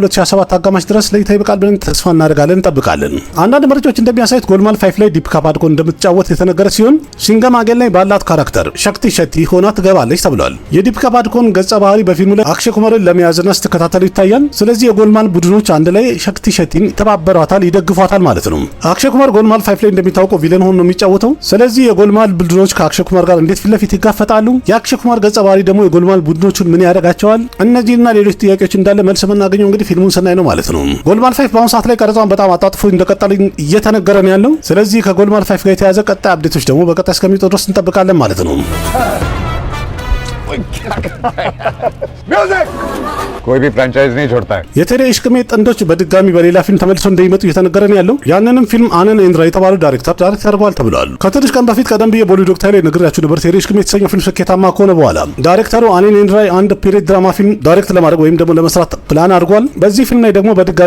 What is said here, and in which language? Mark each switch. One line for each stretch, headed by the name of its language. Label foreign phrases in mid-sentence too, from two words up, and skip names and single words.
Amharic: 2027 አጋማሽ ድረስ ለይታ ይበቃል ብለን ተስፋ እናደርጋለን፣ እንጠብቃለን። አንዳንድ መረጃዎች እንደሚያሳዩት ጎልማል 5 ላይ ዲፒካ ፓዱኮን እንደምትጫወት የተነገረ ሲሆን ሲንገም አጌል ላይ ባላት ካራክተር ሸክቲ ሸቲ ሆና ትገባለች ተብሏል። የዲፒካ ፓዱኮን ገጸ ባህሪ በፊልሙ ላይ አክሼ ኩማርን ለመያዝና ስትከታተሉ ይታያል። ስለዚህ የጎልማል ቡድኖች አንድ ላይ ሸክቲ ሸቲን ተባበሯታል፣ ይደግፏታል ማለት ነው። አክሼ ኩማር ጎልማል 5 ላይ እንደሚታወቀው ቪለን ሆኖ ነው የሚጫወተው። ስለዚህ የጎልማል ቡድኖች ከአክሼ ኩማር ጋር እንዴት ፊት ለፊት ይጋፈጣሉ? የአክሼ ኩማር ገጸ ባህሪ ደግሞ የጎልማል ቡድኖቹን ምን ያደርጋቸዋል? እነዚህና ሌሎች ጥያቄዎች እንዳለ መልስ የምናገኘው እንግዲህ ፊልሙን ስናይ ነው ማለት ነው። ጎልማል 5 በአሁኑ ሰዓት ላይ ቀረጻውን በጣም አጣጥፎ እንደቀጠለ እየተነገረ ነው ያለው። ስለዚህ ከጎልማል 5 ጋር የተያዘ ቀጣይ አፕዴቶች ደግሞ በቀጣይ እስከሚወጡ ድረስ እንጠብቃለን ማለት ነው።
Hindi: कोई भी फ्रेंचाइज नहीं छोड़ता है።
Amharic: የቴሌ ኢሽቅሜ ጥንዶች በድጋሚ በሌላ ፊልም ተመልሰው እንደሚመጡ እየተነገረ ነው ያለው። ያንንም ፊልም አነን ኤንድራ የተባለው ዳይሬክተር ያደርገዋል ተብሏል። ከትንሽ ቀን በፊት ቀደም ብዬ ቦሊ ዶክተር ላይ ነግሬያችሁ ነበር። ቴሌ ኢሽቅሜ የተሰኘው ፊልም ስኬታማ ከሆነ በኋላ ዳይሬክተሩ አነን ኤንድራ አንድ ፒሪየድ ድራማ ፊልም ዳይሬክት ለማድረግ ወይም ደግሞ ለመስራት ፕላን አድርጓል። በዚህ ፊልም ላይ ደግሞ በድጋሚ